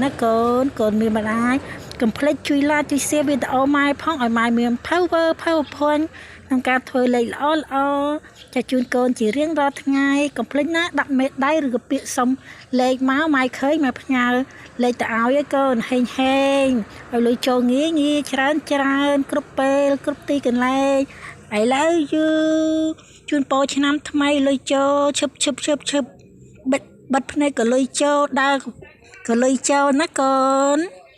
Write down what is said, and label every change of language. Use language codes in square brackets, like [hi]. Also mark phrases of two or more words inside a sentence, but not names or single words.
[km] ណាកូនមានបណ្ដាញកុំភ្លេចជួយ like ជួយ share វីដេអូម៉ែផងឲ្យម៉ែមាន power point ក្នុង ការធ្វើលេខល្អចាជូនកូនជារៀងរាល់ថ្ងៃកុំភ្លេចណាដាក់មេដៃឬក៏ពាក្យសុំលេខមកម៉ែឃើញម៉ែផ្ញើលេខទៅឲ្យឯកូនហេងឲ្យលុយចូលងាយច្រើនគ្រប់ពេលគ្រប់ទីកន្លែង [en] I love you [km] ជូនពរឆ្នាំថ្មីលុយចូលឈឹបបិទភ្នែកក៏លុយចូលដើរក៏លុយចូលណាកូន